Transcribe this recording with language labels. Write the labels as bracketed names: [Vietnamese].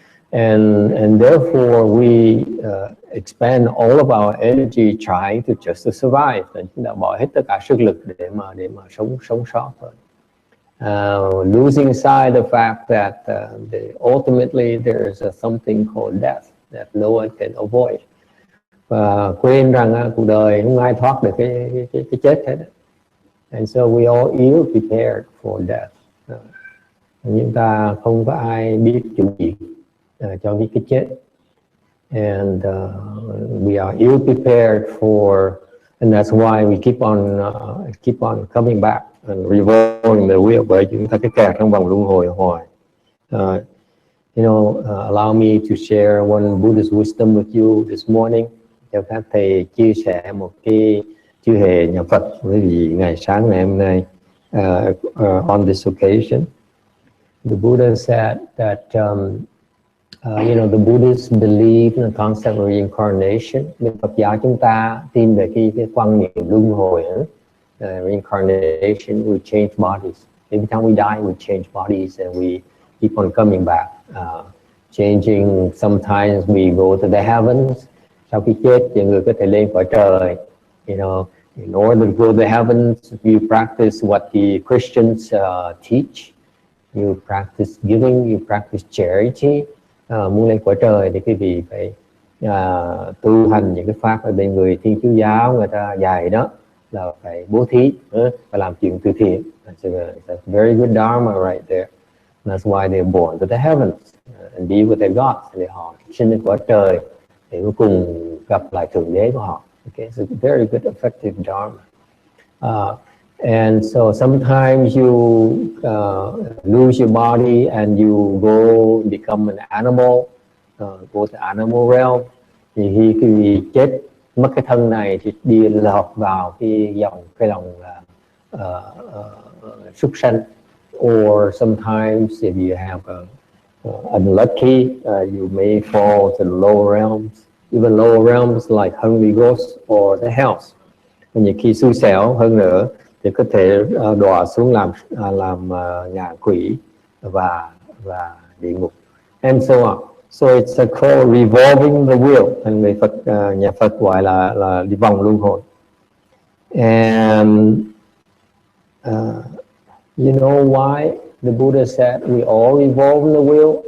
[English] And therefore we expend all of our energy trying to just to survive. [Vietnamese] Chúng ta bỏ hết tất cả sức lực để mà sống sót thôi. [English] Losing sight the fact that ultimately there is something called death that no one can avoid. [Vietnamese] Và quên rằng cuộc đời không ai thoát được cái chết hết. [English] And so we all ill prepared for death. [Vietnamese] Chúng ta không có ai biết chuẩn bị cho cái chết. [English] And we are ill prepared for, and that's why we keep on coming back and revolving the wheel, [Vietnamese] bởi chúng ta cái kẹt trong vòng luân hồi hoài. [English] You know, allow me to share one Buddhist wisdom with you this morning. [Vietnamese] Cho các thầy chia sẻ một cái chư hề nhà Phật với vị ngày sáng ngày hôm nay. [English] On this occasion, the Buddha said that you know, the Buddhists believe in the concept of reincarnation. [Vietnamese] Bên Phật giáo chúng ta tin về cái quan niệm luân hồi. [English] Reincarnation, we change bodies. Every time we die, we change bodies, and we keep on coming back, changing. Sometimes we go to the heavens. [Vietnamese] Sau khi chết, thì người có thể lên cõi trời. [English] You know, in order to go to the heavens, you practice what the Christians teach. You practice giving, you practice charity. [Vietnamese] Muốn lên cõi trời thì quý vị phải tu hành những cái pháp ở bên người Thiên Chúa giáo người ta dạy đó, là phải bố thí, phải làm chuyện từ thiện. [English] That's a very good dharma right there. That's why they're born to the heavens and be with their gods. [Vietnamese] Để họ sinh lên cõi trời để cuối cùng gặp lại thượng đế của họ. [English] Okay, so very good, effective dharma. And so sometimes you lose your body and you go become an animal, go to animal realm. [Vietnamese] Thì khi chết mất cái thân này thì đi lọt vào cái lòng súc sanh. [English] Or sometimes if you have unlucky, you may fall to the lower realms, even lower realms like hungry ghosts or the hells. [Vietnamese] Nhiều khi xui xẻo hơn nữa thì có thể đọa xuống làm ngạ quỷ và địa ngục, [English] and so on. So it's called revolving the wheel, and [Vietnamese] người Phật, nhà Phật gọi là đi vòng luân hồi. [English] And you know why the Buddha said we all revolve the wheel?